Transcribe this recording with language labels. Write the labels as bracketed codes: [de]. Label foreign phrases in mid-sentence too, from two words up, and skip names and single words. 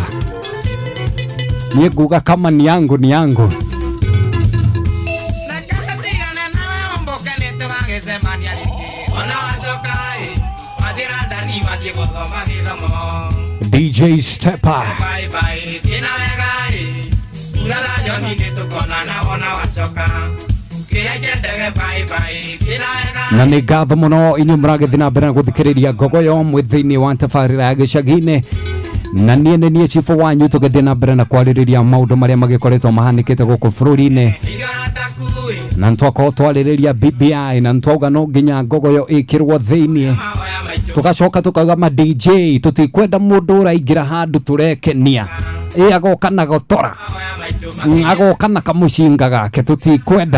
[ki] Nie nguga [sw] kama ni yangu ni yangu. [ki] DJ Steppa. Na nĩ ngatho mũno inyuĩ mũragĩthiĩ na mbere na gũthikĩrĩria Ngogoyo mwĩthĩinĩ wa tabarĩra ya gĩcagi-inĩ, na niĩ nĩ niĩ chifu wanyu tũgĩthiĩ na mbere na kwarĩrĩria maũndũ marĩa magĩkoretwo mahanĩkĩte gũkũ bũrũri-inĩ, na nĩtwakorwo twarĩrĩria BBI na nĩtwauga no nginya Ngogoyo ĩkĩrwo thĩinĩ, tũgacoka tũkauga ma DJ tũtikwenda mũndũ ũraingĩra handũ tũrekenia agoka na gotora agoka na kamũcinga gake tũtikwenda.